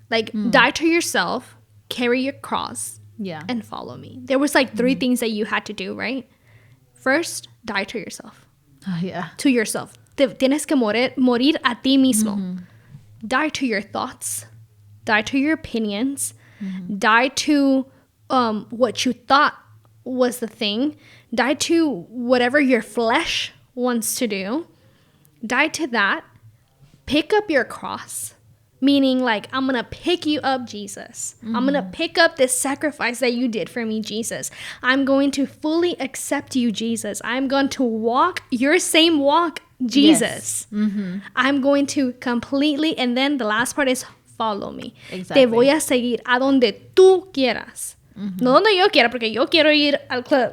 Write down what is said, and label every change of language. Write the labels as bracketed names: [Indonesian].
[English] Like, die to yourself, carry your cross, and follow me. There was like 3 things that you had to do, right? First, die to yourself. To yourself. [Spanish] Tienes que morir a ti mismo. [English] Die to your thoughts. Die to your opinions. Die to what you thought was the thing. Die to whatever your flesh wants to do. Die to that. Pick up your cross, meaning like, I'm going to pick you up, Jesus. I'm going to pick up this sacrifice that you did for me, Jesus. I'm going to fully accept you, Jesus. I'm going to walk your same walk, Jesus. Yes. I'm going to completely, and then the last part is follow me. Exactly. [Spanish] Te voy a seguir a donde tú quieras. No donde yo quiera, porque yo quiero ir al club.